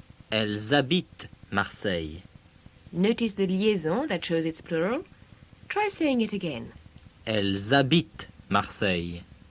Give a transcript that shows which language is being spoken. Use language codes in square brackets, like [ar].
[fr] Elles habitent Marseille. [en] Notice the liaison that shows it's plural. Try saying it again. [fr] Elles habitent Marseille.